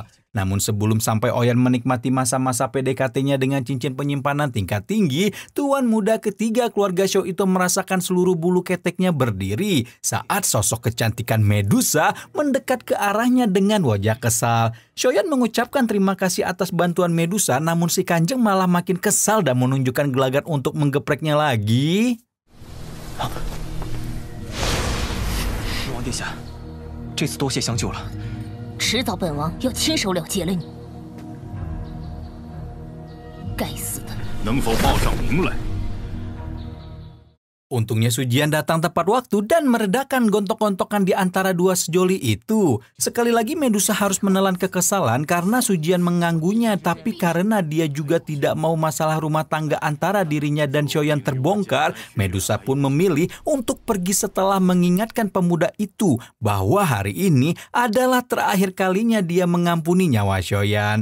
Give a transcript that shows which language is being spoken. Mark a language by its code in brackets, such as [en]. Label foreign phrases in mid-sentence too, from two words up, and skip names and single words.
[id] Namun sebelum sampai Oyan menikmati masa-masa PDKT-nya dengan cincin penyimpanan tingkat tinggi, tuan muda ketiga keluarga Xiao itu merasakan seluruh bulu keteknya berdiri saat sosok kecantikan Medusa mendekat ke arahnya dengan wajah kesal. Xiaoyan mengucapkan terima kasih atas bantuan Medusa, namun si Kanjeng malah makin kesal dan menunjukkan gelagat untuk menggepreknya lagi. [zh] 王殿下，这次多谢相救了。迟早本王要亲手了结了你。该死的！能否报上名来？ [id] Untungnya Sujian datang tepat waktu dan meredakan gontok-gontokan di antara dua sejoli itu. Sekali lagi Medusa harus menelan kekesalan karena Sujian mengganggunya, tapi karena dia juga tidak mau masalah rumah tangga antara dirinya dan Xiaoyan terbongkar, Medusa pun memilih untuk pergi setelah mengingatkan pemuda itu bahwa hari ini adalah terakhir kalinya dia mengampuni nyawa Xiaoyan.